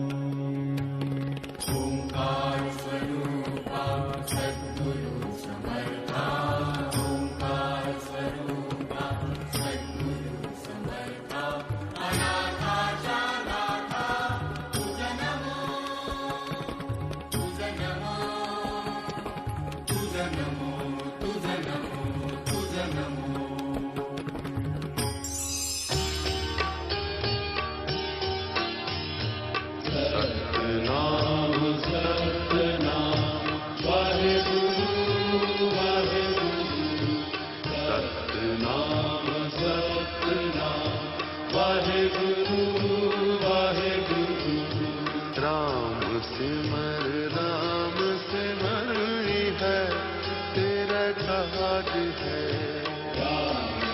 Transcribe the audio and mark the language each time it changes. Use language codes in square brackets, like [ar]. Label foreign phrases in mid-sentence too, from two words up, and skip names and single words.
[mr] ओंकार स्वरूपा सद्गुरु समर्था, ओंकार स्वरूपा सद्गुरु समर्था, अनाथा चा नाथा तुझ नमो, तुझ नमो, तुझ नमो, तुझ नमो, तुझ नमो। [pa] ਸਤਿਨਾਮ ਸਤਿਨਾਮ ਵਾਹਿਗੁਰੂ ਵਾਹਿਗੁਰੂ, ਸਤਿਨਾਮ ਸਤਿਨਾਮ ਵਾਹਿਗੁਰੂ ਵਾਹਿਗੁਰੂ। [hi] राम सिमर है तेरा काज है,